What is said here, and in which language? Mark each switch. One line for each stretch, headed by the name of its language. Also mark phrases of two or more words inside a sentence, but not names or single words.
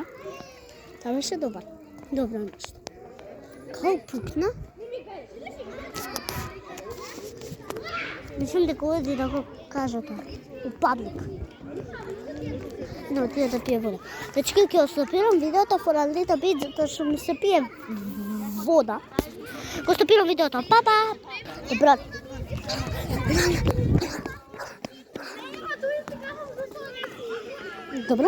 Macedonian: Тоа беше добар. Добро нешто. Као пукна? Мислам дека оди да го кажа тоа. У паблик. Не отиде да пие вода. Дечки, ќе остопирам видеото
English: for a little bit,
Macedonian: затоа што ми се пие вода. Го стопирам видеото. Папа! Брат. Добро.